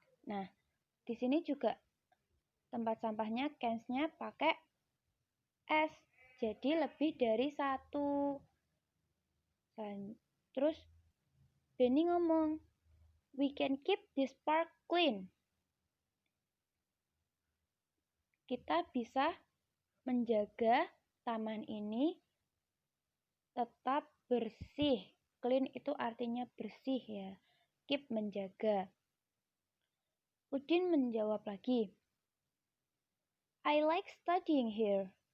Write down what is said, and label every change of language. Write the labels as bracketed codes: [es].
[id] Nah, di sini juga tempat sampahnya, cans-nya pakai S. Jadi lebih dari satu. Terus Benny ngomong, [en] "We can keep this park clean." [id] Kita bisa menjaga taman ini tetap bersih. Clean itu artinya bersih ya. [en] Keep [id] menjaga. Udin menjawab lagi, [en] "I like studying here."